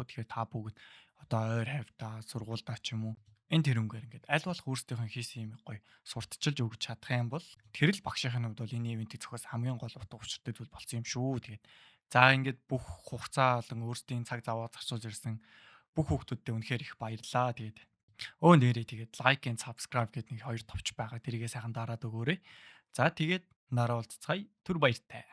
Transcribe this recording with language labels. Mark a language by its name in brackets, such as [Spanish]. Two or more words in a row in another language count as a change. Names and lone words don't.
[Mongolian] Тэгэхээр та бүгд одоо ойр хавьтаа сургуульдаа ч юм уу энэ тэрнгээр ингээд аль болох өөрсдийнхөө хийсэн юм гоё сурталчилж өгч чадах юм бол тэр л багшийн хувьд бол энэ ивентийг зохиос хамгийн гол утга учиртай зүйл болсон юм шүү. Тэгээд за ингээд бүх хугацаа болон өөрсдийн цаг зав зарцуулж ирсэн бүх хүүхдүүдтэй үнэхээр их баярлалаа. Тэгээд нэрээ тэгээд [English] like and subscribe [Mongolian] гэдэг нэг хоёр товч байгаа. Тэрийгээ сайхан дараад өгөөрэй. За тэгээд нараа уулзцгаая. Түр баяртай.